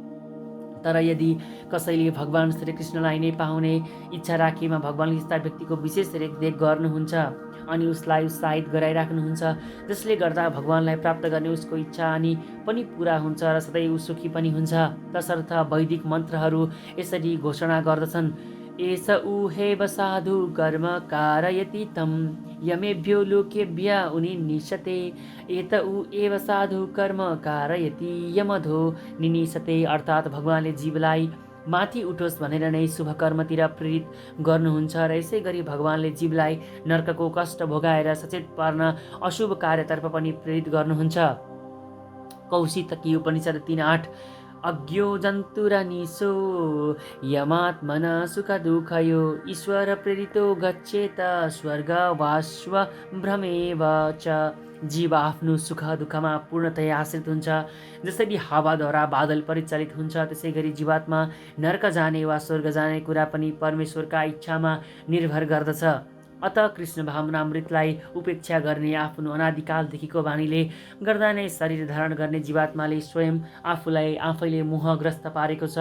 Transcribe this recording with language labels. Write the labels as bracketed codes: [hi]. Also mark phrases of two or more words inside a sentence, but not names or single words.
[ne] तर यदि कसैले भगवान श्रीकृष्णलाई नै पाउने इच्छा राखेमा भगवानले यस्ता व्यक्तिको विशेष रेखदेख गर्नुहुन्छ अनि उसलाई उत्साहित गराइराख्नुहुन्छ, जसले गर्दा भगवानलाई प्राप्त गर्ने उसको इच्छा अनि पनि पुरा हुन्छ र सधैँ ऊ सुखी पनि हुन्छ। तसर्थ वैदिक मन्त्रहरू यसरी घोषणा गर्दछन्, [sa] एष ऊहेव साधु कर्म कारयति तं यमेभ्यो लोकेभ्य उनिनिशते एत ऊ एव साधु कर्म कारयति यमधो निनिशते। [ne] अर्थात् भगवानले जीवलाई माथि उठोस् भनेर नै शुभ कर्मतिर प्रेरित गर्नुहुन्छ र यसै गरी भगवानले जीवलाई नर्कको कष्ट भोगाएर सचेत पार्न अशुभ कार्यतर्फ पनि प्रेरित गर्नुहुन्छ। [sa] कौशितकी उपनिषद 3:8 अज्ञो जन्तुरनिशो यमात्मन सुख दुःखयो ईश्वर प्रेरितो गच्छेत स्वर्गवास्व भ्रमेव च। [ne] जीव आफ्नो सुख दुःखमा पूर्णतया आश्रित हुन्छ। जसरी हावाद्वारा बादल परिचालित हुन्छ त्यसै गरी जीवात्मा नर्क जाने वा स्वर्ग जाने कुरा पनि परमेश्वरका इच्छामा निर्भर गर्दछ। अत कृष्ण भावनामृतलाई उपेक्षा गर्ने आफ्नो अनादिकालदेखिको बानीले गर्दा नै शरीर धारण गर्ने जीवात्माले स्वयं आफूलाई आफैले मोहग्रस्त पारेको छ।